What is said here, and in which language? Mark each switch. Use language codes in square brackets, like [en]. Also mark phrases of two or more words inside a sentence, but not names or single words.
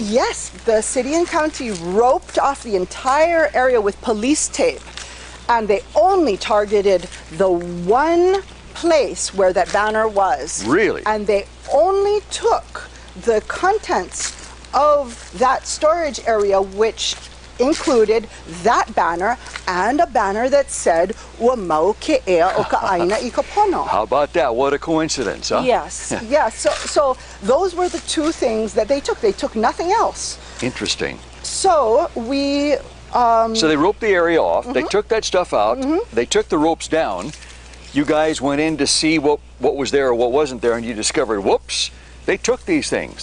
[en] Yes, the City and County roped off the entire area with police tape, and they only targeted the one place where that banner was. Really? And they only took the contents of that storage area, which included that banner and a banner that said [haw] "Ua mau ke ea o ka aina I ka pono." [en] How about that? What a coincidence, huh? Yes, yes. So those were the two things that they took. They took nothing else. Interesting. So we So they roped the area off, they took that stuff out, they took the ropes down, you guys went in to see what was there or what wasn't there, and you discovered, whoops, they took these things.